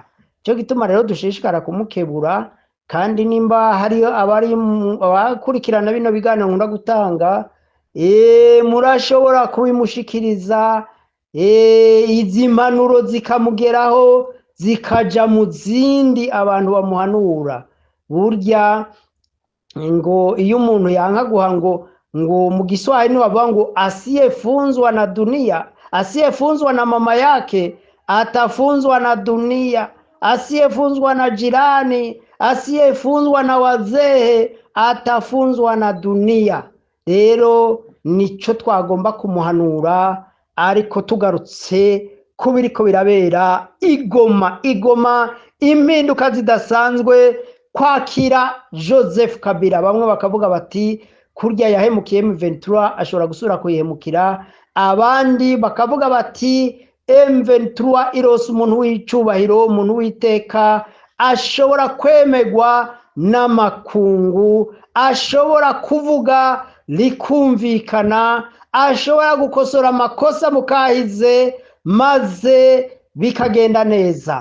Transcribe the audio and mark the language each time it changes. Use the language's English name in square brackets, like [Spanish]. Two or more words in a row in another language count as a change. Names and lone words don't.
[Rundi] Cyo gituma rero dushishikara kumukebura, kandi nimba hari abari abakurikirana bino biganiro nkunda gutanga, murashobora kubimushikiriza, izi mpanuro zikamugeraho zikaja mu zindi abantu bamuhanura. Burya ngo iyo umuntu yanka guha ngo mu Kiswahili ni bavuga ngo [Swahili] asiyefunzwa na dunia, asiyefunzwa na mama yake atafunzwa na dunia, [Rundi] asiyefunzwa na jirani, asiyefunzwa na wazee atafunzwa na dunia. Rero nico twagomba kumuhanura. Ariko tugarutse kubiriko birabera Igoma, impinduka zidasanzwe kwakira Joseph Kabila. Bamwe bakavuga bati kurya yahemukiye M23 ashobora gusura kuyihemukira, abandi bakavuga bati M23 irose umuntu w'icubahiro, umuntu w'iteka, ashobora kwemerwa n'amakungu, ashobora kuvuga rikumvikana, ashobora gukosora amakosa mu kahize maze bikagenda neza.